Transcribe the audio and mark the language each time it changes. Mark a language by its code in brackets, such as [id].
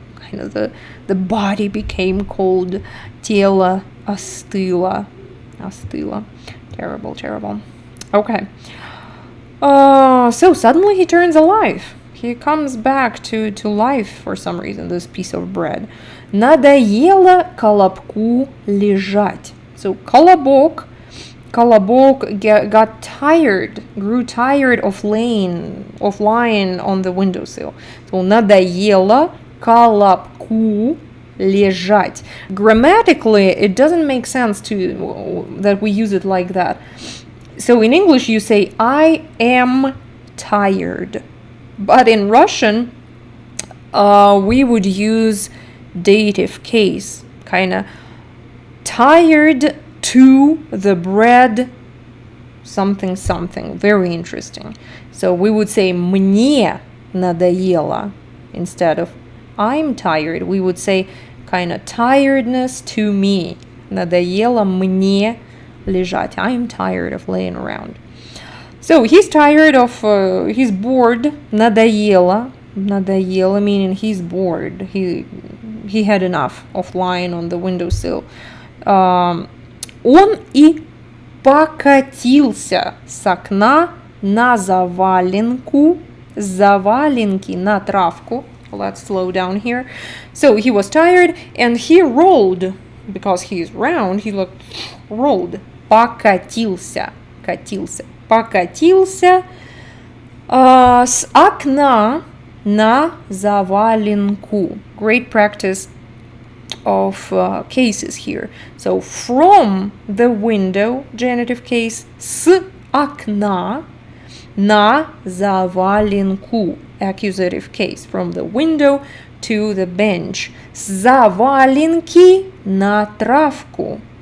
[en] Kind of the body became cold. [ru] Тело остыло. Остыло. [en] Terrible. Okay. So suddenly he turns alive. He comes back to life for some reason, this piece of bread. [ru] Надоело колобку лежать. [en] So колобок got tired, grew tired of lying on the windowsill. [ru] So надоело колобку лежать. [en] Grammatically, it doesn't make sense that we use it like that. So in English, you say, I am tired. But in Russian, we would use dative case, kind of tired to the bread, something. Very interesting. So we would say [ru] мне надоело [en] instead of I'm tired. We would say kind of tiredness to me. [ru] Надоело мне лежать. [en] I'm tired of laying around. So he's tired of, he's bored. [ru] Надоело. Надоело [en] meaning he's bored. He had enough of lying on the windowsill. [ru] Он и покатился с окна на заваленку. Заваленки на травку. [en] Let's slow down here. So he was tired and he rolled, because he's round, he rolled. [ru] Покатился. Покатился с окна на заваленку. [en] Great practice of cases here. So from the window, genitive case, [ru] с окна на заваленку. [en] Accusative case, from the window to the bench. [ru] С заваленки на травку.